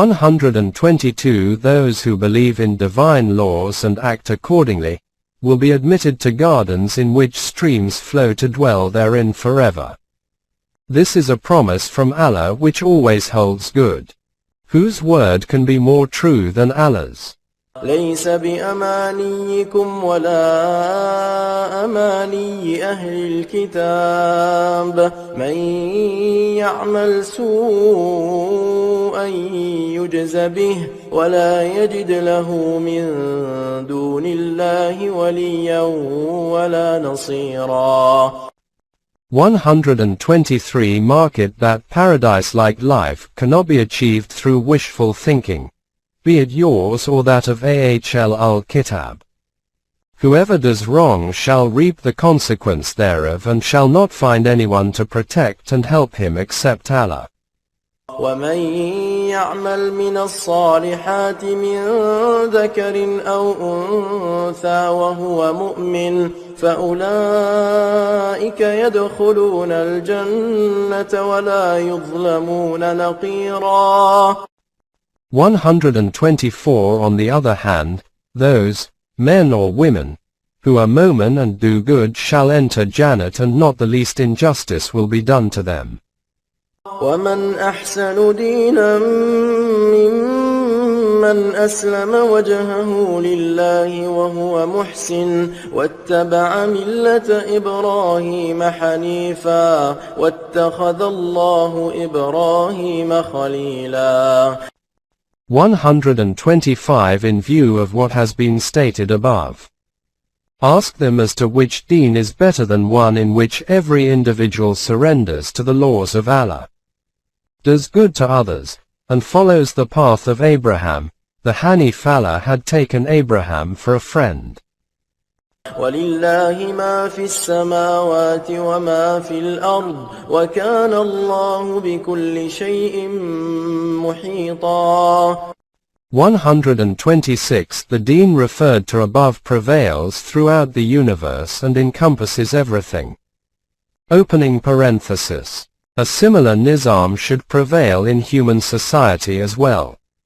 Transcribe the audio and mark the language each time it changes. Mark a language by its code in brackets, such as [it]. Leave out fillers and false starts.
[en] 122 Those who believe in divine laws and act accordingly will be admitted to gardens in which streams flow to dwell therein forever. This is a promise from Allah which always holds good. Whose word can be more true than Allah's? [ar] ليس بأمانيكم ولا أماني أهل الكتاب من يعمل سوءا يجز به ولا يجد له من دون الله وليا ولا نصيرا. [en] 123 Mark it that paradise-like life cannot be achieved through wishful thinking, be it yours or that of Ahl al-Kitab. Whoever does wrong shall reap the consequence thereof and shall not find anyone to protect and help him except Allah. [ar] ومن يعمل من الصالحات من ذكر أو أنثى وهو مؤمن فأولئك يدخلون الجنة ولا يظلمون نقيرا. [en] 124 On the other hand, those, men or women, who are mu'min and do good shall enter Jannat, and not the least injustice will be done to them. [ar] ومن أحسن دينا ممن أسلم وجهه لله وهو محسن واتبع ملة إبراهيم حنيفا واتخذ الله إبراهيم خليلا. [en] 125 In view of what has been stated above, ask them as to which deen is better than one in which every individual surrenders to the laws of Allah, does good to others, and follows the path of Abraham. The Hanif. Allah had taken Abraham for a friend. [ar] ولله ما في السماوات وما في الأرض وكان الله بكل شيء محيطا. [en] 126 The deen referred to above prevails throughout the universe and encompasses everything. Opening parenthesis. A similar nizam should prevail in human society as well.